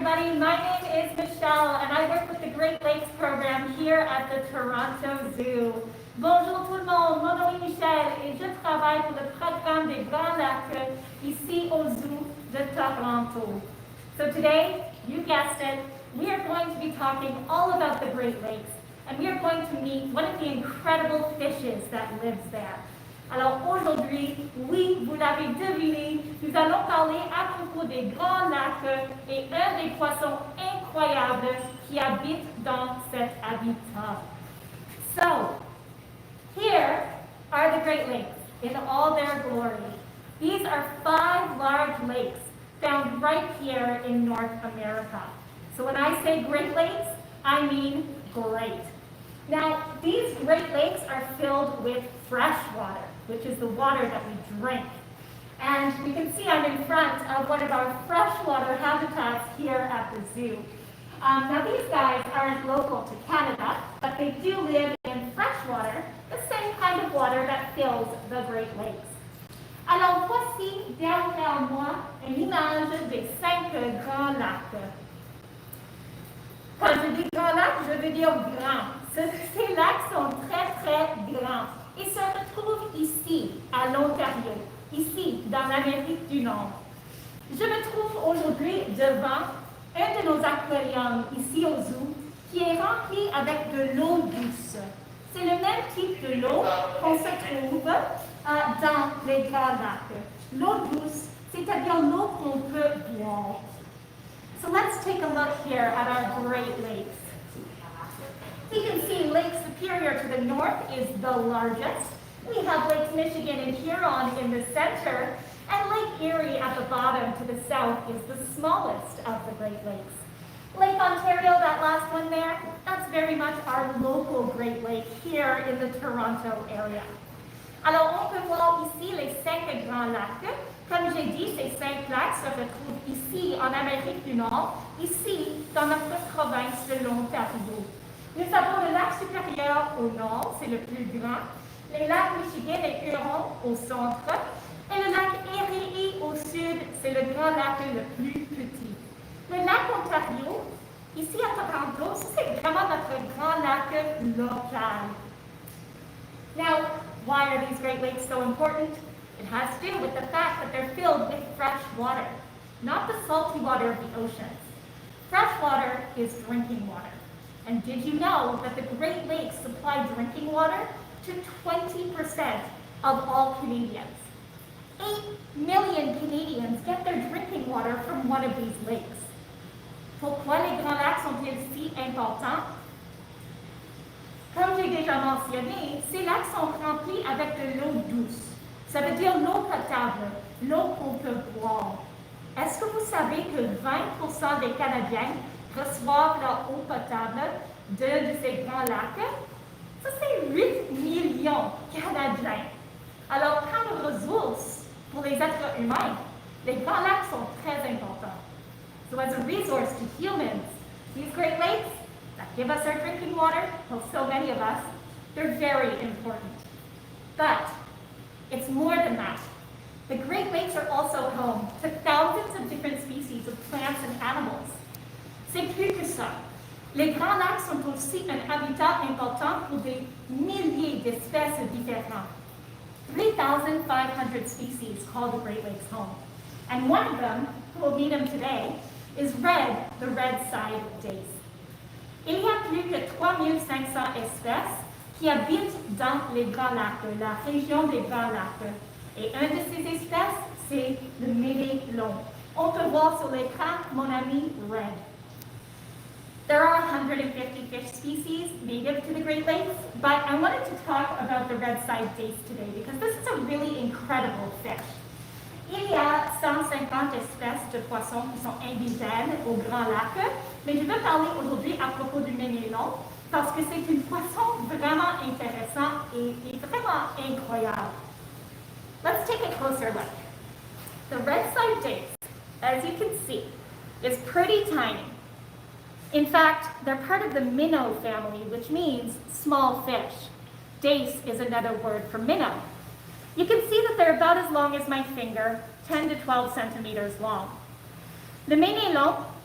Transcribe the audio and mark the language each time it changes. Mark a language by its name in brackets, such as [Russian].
[English] my name is Michelle and I work with the Great Lakes program here at the Toronto Zoo. [French] Bonjour tout le monde, mon nom est Michelle et je travaille pour le programme des Grands Lacs ici au Zoo de Toronto. [English] So today, you guessed it, we are going to be talking all about the Great Lakes and we are going to meet one of the incredible fishes that lives there. [French] Alors aujourd'hui, oui, vous l'avez deviné, nous allons parler à propos des Grands Lacs et un des poissons incroyables qui habitent dans cet habitat. [English] So, here are the Great Lakes in all their glory. These are 5 large lakes found right here in North America. So when I say Great Lakes, I mean great. Now, these Great Lakes are filled with fresh water, which is the water that we drink. And you can see I'm in front of one of our freshwater habitats here at the zoo. Now these guys aren't local to Canada, but they do live in freshwater, the same kind of water that fills the Great Lakes. [French] Alors voici derrière moi une image des 5 grands lacs. Quand je dis grands lacs, je veux dire grands. Ces lacs sont très très grands. Ils se retrouvent ici, à l'Ontario, ici, dans l'Amérique du Nord. Je me trouve aujourd'hui devant un de nos aquariums ici au zoo qui est rempli avec de l'eau douce. C'est le même type de l'eau qu'on se trouve dans les grands lacs. L'eau douce, c'est-à-dire l'eau qu'on peut boire. [English] So let's take a look here at our Great Lakes. You can see Lake Superior to the north is the largest. We have Lakes Michigan and Huron in the center, and Lake Erie at the bottom to the south is the smallest of the Great Lakes. Lake Ontario, that last one there, that's very much our local Great Lake here in the Toronto area. [French] Alors, on peut voir ici les 5 grands lacs. Comme j'ai dit, ces 5 lacs se retrouvent ici en Amérique du Nord, ici dans notre province de l'Ontario. Nous avons le lac supérieur au nord, c'est le plus grand, les lacs Michigan et Huron au centre, et le lac Erie au sud, c'est le grand lac le plus petit. Le lac Ontario, ici à Toronto, c'est vraiment notre grand lac local. [English] Now, why are these Great Lakes so important? It has to do with the fact that they're filled with fresh water, not the salty water of the oceans. Fresh water is drinking water. And did you know that the Great Lakes supply drinking water to 20% of all Canadians? 8 million Canadians get their drinking water from one of these lakes. [French] Pourquoi les Grands Lacs sont-ils si importants? Comme j'ai déjà mentionné, ces lacs sont remplis avec de l'eau douce. Ça veut dire l'eau potable, l'eau qu'on peut boire. Est-ce que vous savez que 20% des Canadiens reçoivent leur eau potable d'un de ces grands lacs? Ça, c'est 8 millions Canadiens. Alors, comme ressource pour les êtres humains, les grands lacs sont très importants. [English] So as a resource to humans, these Great Lakes that give us our drinking water, well, so many of us, they're very important. But it's more than that. The Great Lakes are also home to thousands of different species of plants and animals. [French] C'est plus que ça. Les Grands Lacs sont aussi un habitat important pour des milliers d'espèces différentes. [English] 3,500 species call the Great Lakes home. And one of them, we'll meet him today, is red, the red-side dace. [French] Il y a plus que 3,500 espèces qui habitent dans les Grands Lacs, la région des Grands Lacs. Et une de ces espèces, c'est le mélélon. On peut voir sur l'écran mon ami Red. [English] There are 150 fish species native to the Great Lakes, but I wanted to talk about the red-side dace today because this is a really incredible fish. [French] Il y a 150 espèces de poissons qui sont indigènes au Grand Lac, mais je veux parler aujourd'hui à propos du mélélon parce que c'est un poisson vraiment intéressant et vraiment incroyable. [English] Let's take a closer look. The red-side dace, as you can see, is pretty tiny. In fact, they're part of the minnow family, which means small fish. Dace is another word for minnow. You can see that they're about as long as my finger, 10 to 12 centimeters long. [French] Le mélélon